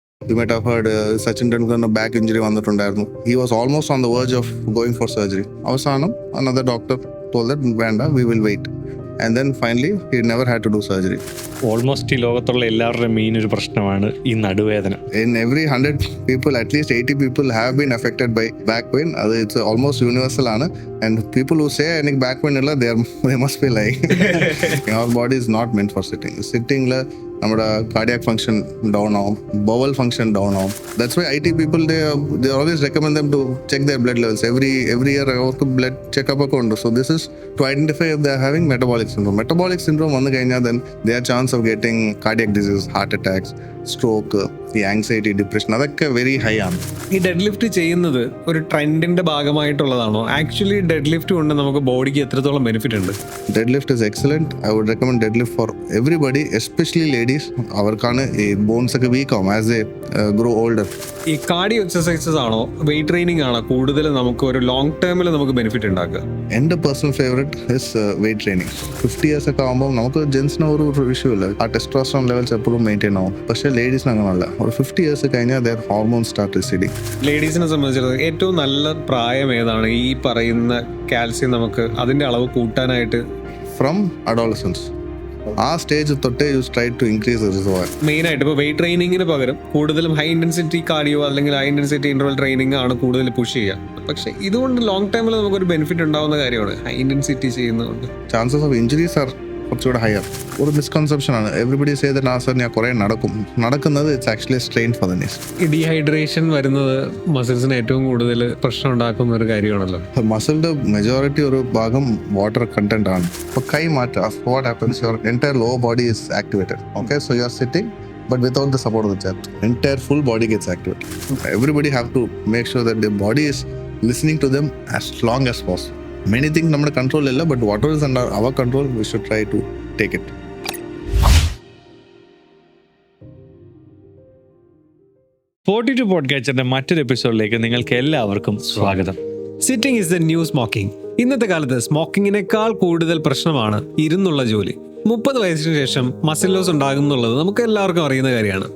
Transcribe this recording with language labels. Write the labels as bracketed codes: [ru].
[en] You might have heard Sachin Tendulkar's back injury വന്നിട്ടുണ്ടായിരുന്നു. He was almost on the verge of going for surgery. അവസാനം another doctor told that വേണ്ട, we will wait. And then finally, he never had to do surgery. [ml] Almost ഈ ലോകത്തുള്ള എല്ലാവരുടെയും main ഒരു പ്രശ്നമാണ് ഈ നടുവേദന. [en] In every 100 people, at least 80 people have been affected by back pain. It's almost universal. And people who say any back pain, they must be lying. Our body is not meant for sitting. Sitting, നമ്മുടെ cardiac function down ആവും, bowel function down ആവും. That's why IT people, they always recommend them to check their blood levels. Every year അവർക്ക് blood checkup ഒക്കെ ഉണ്ട്. So this is to identify if they are having metabolic syndrome. Metabolic syndrome [ml] വന്നു കഴിഞ്ഞാൽ [en] then their chance of getting cardiac disease, heart attacks, stroke, ഈ anxiety, depression അതൊക്കെ very high ആണ്. [ml] ഈ dead lift ചെയ്യുന്നത് ഒരു ട്രെൻഡിന്റെ ഭാഗമായിട്ടുള്ളതാണോ? ആക്ച്വലി ഡെഡ് ലിഫ്റ്റ് കൊണ്ട് നമുക്ക് ബോഡിക്ക് എത്രത്തോളം ബെനിഫിറ്റ് ഉണ്ട്? [en] Dead lift is excellent. I would recommend dead lift for everybody, especially ladies. [ml] അവർക്കാണ് ഈ ബോൺസ് ഒക്കെ വീക്ക് ആവും [en] As a grow older. [ml] ഈ കാർഡിയോ എക്സസൈസസ് ആണോ വെയിറ്റ് ട്രെയിനിങ് ആണോ കൂടുതൽ നമുക്ക് ഒരു ലോങ് ടേമിൽ നമുക്ക് ബെനിഫിറ്റ് ഉണ്ടാക്കുക? എൻ്റെ [en] Personal favourite is weight training. [ml] 50 years ഒക്കെ ആകുമ്പോൾ നമുക്ക് ജെൻസിന് ഒരു ഇഷ്യൂ ഇല്ല, ആ ടെസ്റ്റോസ്റ്ററോൺ ലെവൽസ് എപ്പോഴും മെയിൻറ്റെയിൻ ആവും. പക്ഷേ ലേഡീസിന് അങ്ങനെയല്ല. [en] ഒരു 50 years കഴിഞ്ഞാൽ their hormones start receding. [ml] ലേഡീസിനെ സംബന്ധിച്ചിടത്തോളം ഏറ്റവും നല്ല പ്രായം ഏതാണ് ഈ പറയുന്ന കാൽസ്യം നമുക്ക് അതിന്റെ അളവ് കൂട്ടാനായിട്ട്? [en] from adolescence, [ml] ആ സ്റ്റേജ് തൊട്ടേ [en] You try to increase reservoir. [ml] Main ആയിട്ട് ഇപ്പോൾ വെയിറ്റ് ട്രെയിനിങ്ങിന് പകരം കൂടുതലും ഹൈ ഇന്റൻസിറ്റി കാർഡിയോ അല്ലെങ്കിൽ ഹൈ ഇന്റൻസിറ്റി ഇന്റർവൽ ട്രെയിനിങ് ആണ് കൂടുതൽ പുഷ് ചെയ്യുക. പക്ഷേ ഇതുകൊണ്ട് ലോങ് ടൈമിൽ നമുക്കൊരു ബെനിഫിറ്റ് ഉണ്ടാവുന്ന കാര്യമാണ് ഹൈ ഇന്റൻസിറ്റി ചെയ്യുന്നതുകൊണ്ട്. [en] chances of injuries are [ml] കുറച്ചുകൂടെ ഹയർ. ഒരു മിസ്കൺസെപ്ഷൻ ആണ്. [en] everybody say that sir [ml] ഞാൻ കുറേ നടക്കുന്നത് [en] It's actually strain for the knees. [ml] ഈ ഡീഹൈഡ്രേഷൻ വരുന്നത് മസിൽസിന് ഏറ്റവും കൂടുതൽ പ്രശ്നം ഉണ്ടാക്കുന്ന ഒരു കാര്യമാണല്ലോ. മസിലിന്റെ മെജോറിറ്റി ഒരു ഭാഗം വാട്ടർ കണ്ടന്റ് ആണ്. ഇപ്പോൾ കൈ മാറ്റുക, [en] What happens, your entire lower body is activated. Okay, so you are sitting but without the support of the chest, entire full body gets activated. Everybody have to make sure that their body is listening to them as long as possible. Many things നമ്മുടെ control ഇല്ല, but whatever is under our control we should try to take it. [ml] Podcatcherന്റെ മറ്റൊരു എപ്പിസോഡിലേക്ക് നിങ്ങൾക്ക് എല്ലാവർക്കും സ്വാഗതം. [en] Sitting is the new smoking. [ml] ഇന്നത്തെ കാലത്ത് സ്മോക്കിങ്ങിനേക്കാൾ കൂടുതൽ പ്രശ്നമാണ് ഇരുന്നുള്ള ജോലി. 30 വയസ്സിന് ശേഷം മസിൽ ലോസ് ഉണ്ടാകും എന്നുള്ളത് നമുക്ക് എല്ലാവർക്കും അറിയുന്ന കാര്യമാണ്.